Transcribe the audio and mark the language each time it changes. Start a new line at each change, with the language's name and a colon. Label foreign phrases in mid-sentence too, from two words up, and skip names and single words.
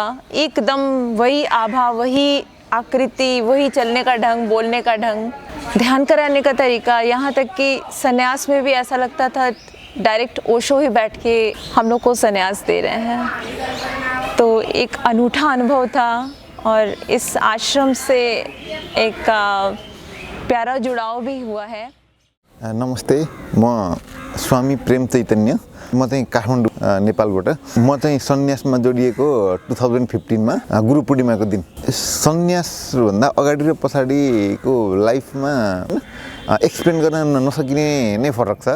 Hindi: एकदम वही आभा, वही आकृति, वही चलने का ढंग, बोलने का ढंग, ध्यान कराने का तरीका, यहाँ तक कि संन्यास में भी ऐसा लगता था डायरेक्ट ओशो ही बैठ के हम लोग को संन्यास दे रहे हैं। तो एक अनूठा अनुभव था और इस आश्रम से एक प्यारा जुड़ाव भी हुआ है।
Nepali: नमस्ते, म स्वामी प्रेम चैतन्य, म चाहिँ काठमाडौँ नेपालबाट। म चाहिँ सन्यासमा जोडिएको 2015 मा गुरु पूर्णिमाको दिन। सन्यास भन्दा अगाडि र पछाडिको लाइफमा एक्सप्लेन गर्न नसकिने नै फरक छ।